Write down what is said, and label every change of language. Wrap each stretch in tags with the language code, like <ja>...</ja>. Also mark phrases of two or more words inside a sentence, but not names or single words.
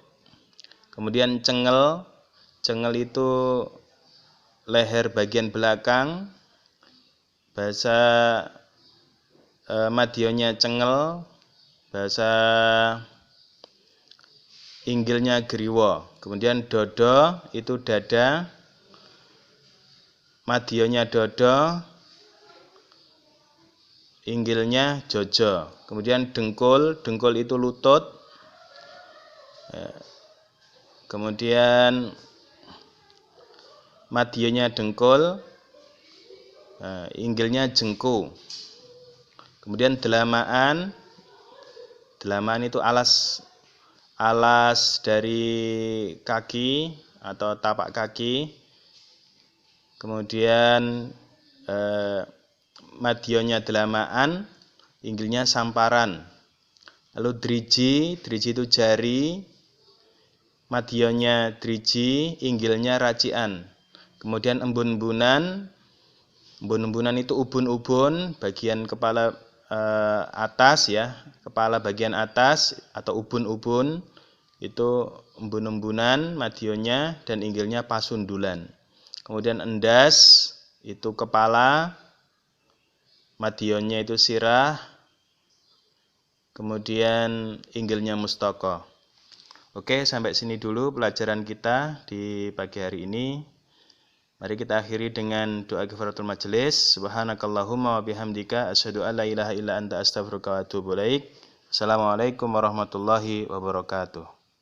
<id>Kemudian cengel, cengel itu leher bagian belakang, bahasa madionya cengel, bahasa inggilnya griwa. Kemudian dodo itu dada, madionya dodo, inggilnya jojo. Kemudian dengkul, dengkul itu lutut. Kemudian madionya dengkul, inggilnya jengku. Kemudian delamaan, delamaan itu alas dari kaki atau tapak kaki. Kemudian madionya delamaan, inggilnya samparan. Lalu driji, driji itu jari, madionya driji, inggilnya racian. Kemudian embun-embunan, embun-embunan itu ubun-ubun, bagian kepala atas ya, kepala bagian atas atau ubun-ubun itu embun-embunan, madionya dan inggilnya pasundulan. Kemudian endas itu kepala, madionya itu sirah, kemudian inggilnya mustaka. Oke, sampai sini dulu pelajaran kita di pagi hari ini. Mari kita akhiri dengan doa kifaratul majelis.</id> <ar>سبحانك اللهم وبحمدك أشهد أن لا إله إلا أنت أستغفرك وأتوب إليك. السلام عليكم ورحمة الله وبركاته.</ar>